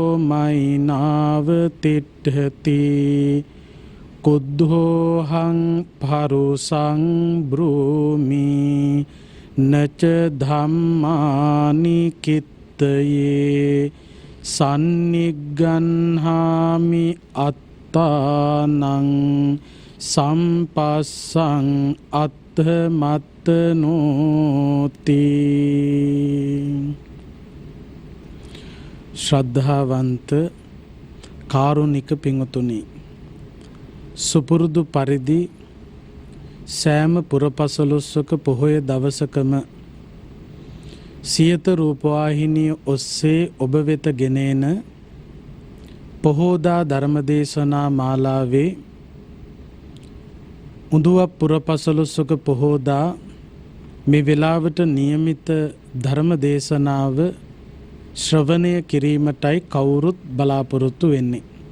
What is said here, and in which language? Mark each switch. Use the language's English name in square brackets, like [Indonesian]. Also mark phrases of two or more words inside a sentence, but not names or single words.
[Pali] मैनावतिष्ठति कुद्धोहं परुषं ब्रूमि न च धम्मानि कित्तये सन्निगह्णामि अत्तानं सम्पस्सं अत्थमत्नोति। [Sinhala] ශ්‍රද්ධාවන්ත කාරුණික පිංතුනි, සුපුරුදු පරිදි සෑම පුරපසළොස්වක පොහොය දවසකම සියත රූපවාහිනිය ඔස්සේ ඔබ වෙත ගෙනෙන පොහෝදා ධර්මදේශනා මාලාවේ උඳුවප් පුරපසළොස්වක පොහෝදා මේ වෙලාවට නියමිත ධර්මදේශනාව ශ්‍රවණය කිරීමටයි කවුරුත් බලාපොරොත්තු වෙන්නේ.